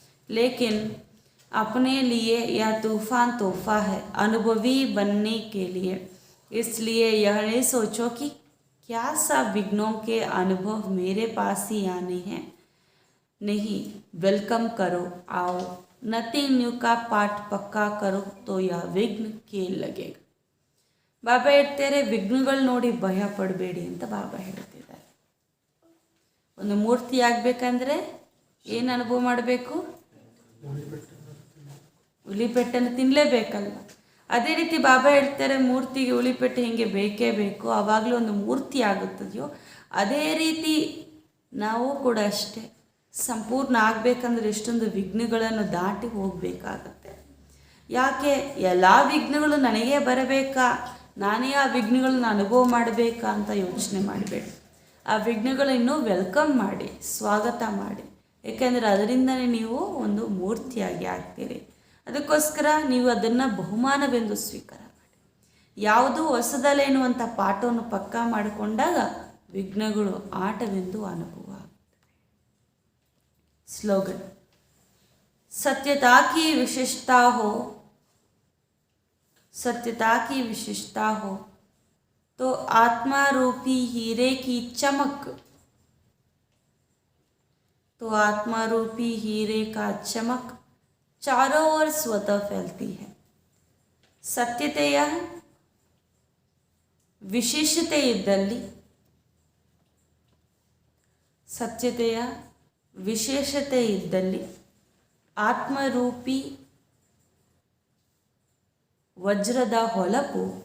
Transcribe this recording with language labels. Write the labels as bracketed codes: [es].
[hi] लेकिन अपने लिए यह तूफान तोहफा है अनुभवी बनने के लिए. इसलिए यह नहीं सोचो कि क्या सब विघ्नों के अनुभव मेरे पास ही आने हैं. नहीं, वेलकम करो, आओ, नथिंग न्यू का पाठ पक्का करो तो यह विघ्न खेल लगेगा. [kn] ಬಾಬಾ ಹೇಳ್ತಾರೆ ವಿಘ್ನಗಳು ನೋಡಿ ಭಯ ಪಡಬೇಡಿ ಅಂತ ಬಾಬಾ ಹೇಳ್ತಿದ್ದಾರೆ. ಒಂದು ಮೂರ್ತಿ ಆಗಬೇಕಂದ್ರೆ ಏನು ಅನುಭವ ಮಾಡಬೇಕು? ಹುಲಿಪೆಟ್ಟನ್ನು ತಿನ್ನಲೇಬೇಕಲ್ವ. ಅದೇ ರೀತಿ ಬಾಬಾ ಹೇಳ್ತಾರೆ ಮೂರ್ತಿಗೆ ಹುಲಿಪೆಟ್ಟು ಹಿಂಗೆ ಬೇಕೇ ಬೇಕು, ಆವಾಗಲೂ ಒಂದು ಮೂರ್ತಿ ಆಗುತ್ತದೆಯೋ ಅದೇ ರೀತಿ ನಾವು ಕೂಡ ಅಷ್ಟೇ ಸಂಪೂರ್ಣ ಆಗಬೇಕಂದ್ರೆ ಎಷ್ಟೊಂದು ವಿಘ್ನಗಳನ್ನು ದಾಟಿ ಹೋಗಬೇಕಾಗತ್ತೆ. ಯಾಕೆ ಎಲ್ಲ ವಿಘ್ನಗಳು ನನಗೇ ಬರಬೇಕಾ, ನಾನೇ ಆ ವಿಘ್ನಗಳನ್ನ ಅನುಭವ ಮಾಡಬೇಕಾ ಅಂತ ಯೋಚನೆ ಮಾಡಬೇಡಿ. ಆ ವಿಘ್ನಗಳನ್ನು ವೆಲ್ಕಮ್ ಮಾಡಿ, ಸ್ವಾಗತ ಮಾಡಿ. ಏಕೆಂದರೆ ಅದರಿಂದನೇ ನೀವು ಒಂದು ಮೂರ್ತಿಯಾಗಿ ಆಗ್ತೀರಿ. ಅದಕ್ಕೋಸ್ಕರ ನೀವು ಅದನ್ನು ಬಹುಮಾನವೆಂದು ಸ್ವೀಕಾರ ಮಾಡಿ. ಯಾವುದೂ ಹೊಸದಲ್ಲ ಎನ್ನುವಂಥ ಪಾಠವನ್ನು ಪಕ್ಕಾ ಮಾಡಿಕೊಂಡಾಗ ವಿಘ್ನಗಳು ಆಟವೆಂದು ಅನುಭವ ಆಗ್ತದೆ. [hi] ಸ್ಲೋಗನ್: सत्यता की विशेषता हो, सत्यता की विशेषता हो तो आत्मा रूपी हीरे की चमक, तो आत्मा रूपी हीरे का चमक चारों ओर स्वतः फैलती है. [kn] ಸತ್ಯತೆಯ ವಿಶೇಷತೆ ಇದ್ದಲ್ಲಿ, ಸತ್ಯತೆಯ ವಿಶೇಷತೆ ಇದ್ದಲ್ಲಿ ಆತ್ಮರೂಪಿ ವಜ್ರದ ಹೊಳಪು,